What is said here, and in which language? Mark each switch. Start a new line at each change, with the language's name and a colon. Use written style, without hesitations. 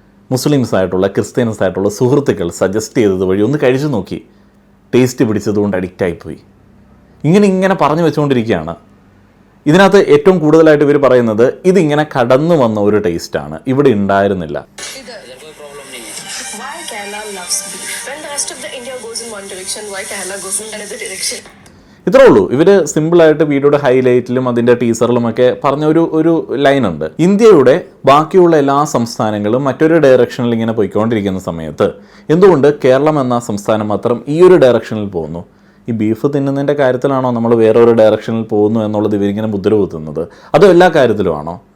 Malayalam: Muslims ആയിട്ടുള്ള Christians ആയിട്ടുള്ള സുഹൃത്തുക്കൾ സജസ്റ്റ് ചെയ്തത് വഴി ഒന്ന് കഴിച്ചു നോക്കി. ടേസ്റ്റ് പിടിച്ചതുകൊണ്ട് അഡിക്റ്റായിപ്പോയി. ഇങ്ങനെ പറഞ്ഞു വെച്ചുകൊണ്ടിരിക്കുകയാണ്. ഇതിനകത്ത് ഏറ്റവും കൂടുതലായിട്ട് ഇവർ പറയുന്നത് ഇതിങ്ങനെ കടന്നു വന്ന ഒരു ടേസ്റ്റാണ്, ഇവിടെ ഉണ്ടായിരുന്നില്ല.
English: Why Kerala loves beef? When the rest of the India goes in one direction, why Kerala goes in another direction?
Malayalam: ഇത്രേ ഉള്ളൂ. ഇവർ സിമ്പിളായിട്ട് വീഡിയോയുടെ ഹൈലൈറ്റിലും അതിൻ്റെ ടീസറിലുമൊക്കെ പറഞ്ഞ ഒരു ലൈനുണ്ട്. ഇന്ത്യയുടെ ബാക്കിയുള്ള എല്ലാ സംസ്ഥാനങ്ങളും മറ്റൊരു ഡയറക്ഷനിൽ ഇങ്ങനെ പോയിക്കൊണ്ടിരിക്കുന്ന സമയത്ത് എന്തുകൊണ്ട് കേരളം എന്ന സംസ്ഥാനം മാത്രം ഈ ഒരു ഡയറക്ഷനിൽ പോകുന്നു? ഈ ബീഫ് തിന്നുന്നതിൻ്റെ കാര്യത്തിലാണോ നമ്മൾ വേറൊരു ഡയറക്ഷനിൽ പോകുന്നു എന്നുള്ളത് ഇവരിങ്ങനെ മുദ്ര കുത്തുന്നത്? അതോ എല്ലാ കാര്യത്തിലുമാണോ?